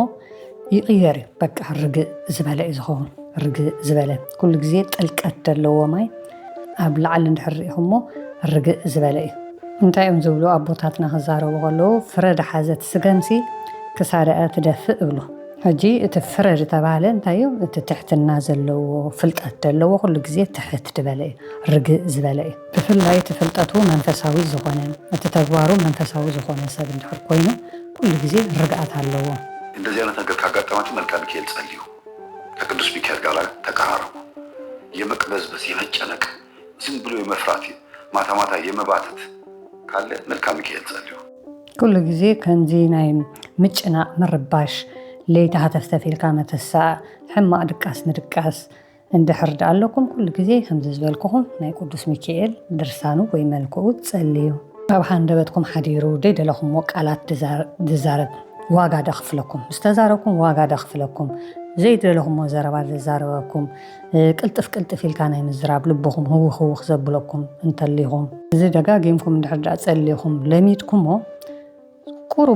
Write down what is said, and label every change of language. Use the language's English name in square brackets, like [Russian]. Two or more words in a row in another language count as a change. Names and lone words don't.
[Tigrinya] ይቕየር እዩ በቃ ርግእ ዝበለ እዩ ዝኸውን ርግእ ዝበለ ኩሉ ግዜ ጥልቀት ዘለዎ ማይ ኣብ ላዕሊ እንድሕር ሪኢኹሞ ርግእ ዝበለ እዩ እንታይ እዮም ዝብሉ ኣቦታትና ክዛረቡ ከለዉ ፍረ ድሓዘት ስገምሲ ክሳድኣ ትደፍእ እብሉ ሕጂ እቲ ፍረ ዝተባሃለ እንታይ እዩ እቲ ትሕትና ዘለዎ ፍልጠት ዘለዎ ኩሉ ግዜ ትሕት ድበለ እዩ ርግእ ዝበለ እዩ ብፍላይ እቲ ፍልጠቱ መንፈሳዊ ዝኾነ እቲ ተግባሩ መንፈሳዊ ዝኾነ ሰብ እንድሕር ኮይኑ ኩሉ ግዜ ርግኣት ኣለዎ [Amharic] እንደዚህ አይነት ነገር ካጋጠማችሁ መልክዓ ሚካኤል ጸልዩ ከቅዱስ ሚካኤል ጋር ተቀራረቡ የመቅበዝበዝ የመጨነቅ ዝም ብሎ የመፍራት ማታ ማታ የመባተት ካለ መልክዓ ሚካኤል ጸልዩ [Tigrinya] ኩሉ ግዜ ከምዚ ናይ ምጭናቅ ምርባሽ ለይታ ተፍተፊልካ መተሳዕ ሕማቅ ድቃስ ንድቃስ እንድሕር ኣለኩም ኩሉ ግዜ ከምዚ ዝበልኩኹም ናይ ቅዱስ ሚካኤል ድርሳኑ ወይ መልክዑ ጸልዩ ኣብ ሓንደበትኩም ሓዲሩ ደይደለኹም ቃላት ድዛረብ ዋጋ ደኽፍለኩም ዝተዛረብኩም ዋጋ ደኽፍለኩም ዘይደለኹም ዘረባ ዝዛረበኩም ቅልጥፍ ኢልካ ናይ ምዝራብ ልብኹም ህውኽ ዘብለኩም እንተሊኹም እዚ ደጋጊምኩም እንድሕር ጸልይኹም ለሚድኩሞ ቁሩብ